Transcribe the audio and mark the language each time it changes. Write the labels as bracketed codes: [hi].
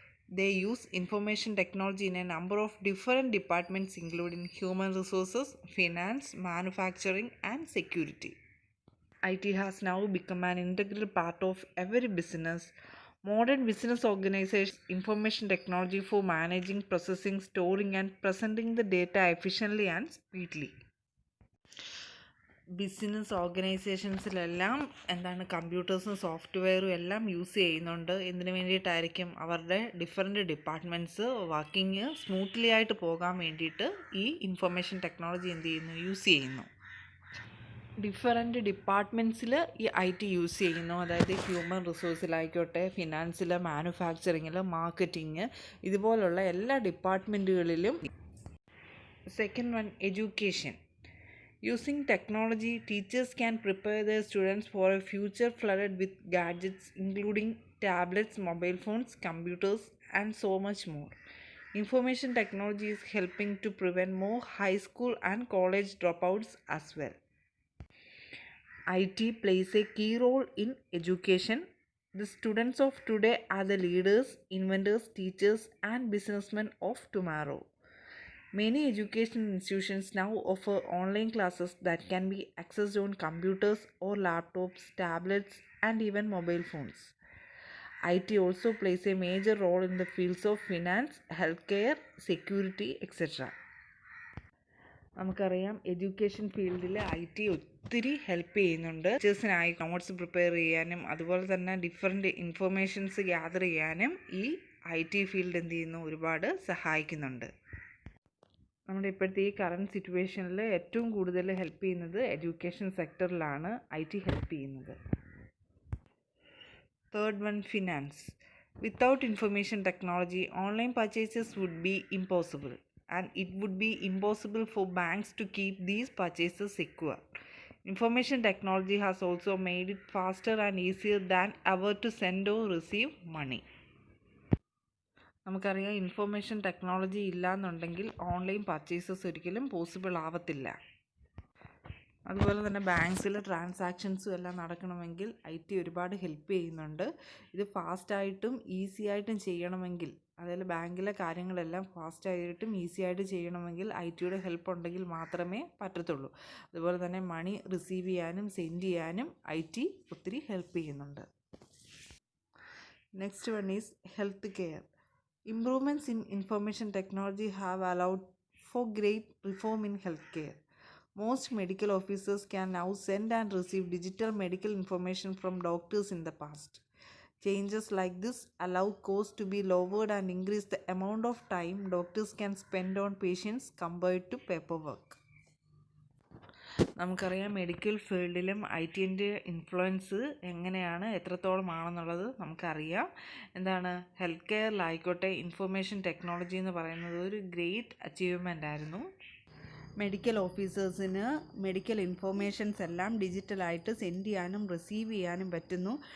[en] They use information technology in a number of different departments including human resources, finance, manufacturing and security. IT has now become an integral part of every business. Modern business organizations information technology for managing, processing, storing and presenting the data efficiently and speedily. [ml] Business ഓർഗനൈസേഷൻസിലെല്ലാം കമ്പ്യൂട്ടേഴ്സും സോഫ്റ്റ്വെയറും എല്ലാം use ചെയ്യുന്നുണ്ട്. എന്തിനു വേണ്ടിയിട്ടായിരിക്കും? അവരുടെ different departments working smoothly ആയിട്ട് പോകാൻ വേണ്ടിയിട്ട് ഈ information technology use ചെയ്യുന്നു. ഡിഫറെൻറ്റ് ഡിപ്പാർട്ട്മെൻറ്റ്സിൽ ഈ IT യൂസ് ചെയ്യുന്നു. അതായത് ഹ്യൂമൻ റിസോഴ്സിലായിക്കോട്ടെ, ഫിനാൻസിൽ, മാനുഫാക്ചറിങ്ങിൽ, മാർക്കറ്റിംഗ്, ഇതുപോലുള്ള എല്ലാ ഡിപ്പാർട്ട്മെൻറ്റുകളിലും. [en] Second one, education. Using technology, teachers can prepare their students for a future flooded with gadgets including tablets, mobile phones, computers, and so much more. Information technology is helping to prevent more high school and college dropouts as well. IT plays a key role in education. The students of today are the leaders, inventors, teachers, and businessmen of tomorrow. Many educational institutions now offer online classes that can be accessed on computers or laptops, tablets, and even mobile phones. IT also plays a major role in the fields of finance, healthcare, security, etc. [ml] നമുക്കറിയാം, education ഫീൽഡിൽ IT ഒത്തിരി help ചെയ്യുന്നുണ്ട്. ടീച്ചേഴ്സിനായി notes prepare ചെയ്യാനും അതുപോലെ തന്നെ different informations gather ചെയ്യാനും ഈ IT field ഒരുപാട് സഹായിക്കുന്നുണ്ട്. നമ്മുടെ ഇപ്പോഴത്തെ ഈ കറണ്ട് സിറ്റുവേഷനിൽ ഏറ്റവും കൂടുതൽ ഹെൽപ്പ് ചെയ്യുന്നത് എഡ്യൂക്കേഷൻ സെക്ടറിലാണ് IT ഹെൽപ്പ് ചെയ്യുന്നത്. [en] Third one, finance. Without information technology, online purchases would be impossible and it would be impossible for banks to keep these purchases secure. Information technology has also made it faster and easier than ever to send or receive money. [ml] നമുക്കറിയാം, information technology ഇല്ലയെന്നുണ്ടെങ്കിൽ online purchases ഒരിക്കലും possible ആവത്തില്ല. അതുപോലെ തന്നെ ബാങ്ക്സിലെ ട്രാൻസാക്ഷൻസും എല്ലാം നടക്കണമെങ്കിൽ IT ഒരുപാട് help ചെയ്യുന്നുണ്ട്. ഇത് ഫാസ്റ്റായിട്ടും ഈസി ആയിട്ടും ചെയ്യണമെങ്കിൽ, അതായത് ബാങ്കിലെ കാര്യങ്ങളെല്ലാം ഫാസ്റ്റായിട്ടും ഈസി ആയിട്ട് ചെയ്യണമെങ്കിൽ ITയുടെ ഹെൽപ്പ് ഉണ്ടെങ്കിൽ മാത്രമേ പറ്റത്തുള്ളൂ. അതുപോലെ തന്നെ മണി റിസീവ് ചെയ്യാനും സെൻഡ് ചെയ്യാനും IT ഒത്തിരി ഹെൽപ്പ് ചെയ്യുന്നുണ്ട്. [en] Next one is health care. Improvements in information technology have allowed for great reform in healthcare. Most medical officers can now send and receive digital medical information from doctors in the past. Changes like this allow costs to be lowered and increase the amount of time doctors can spend on patients compared to paperwork. [ml] നമുക്കറിയാം, medical ഫീൽഡിലും ITൻ്റെ influence എത്രത്തോളമാണെന്നുള്ളത് നമുക്കറിയാം. Health കെയറിലായിക്കോട്ടെ, information technology എന്ന് പറയുന്നത് ഒരു great achievement ആയിരുന്നു. Medical ഓഫീസേഴ്സിന് medical informations എല്ലാം ഡിജിറ്റലായിട്ട് send ചെയ്യാനും receive ചെയ്യാനും പറ്റുന്നു.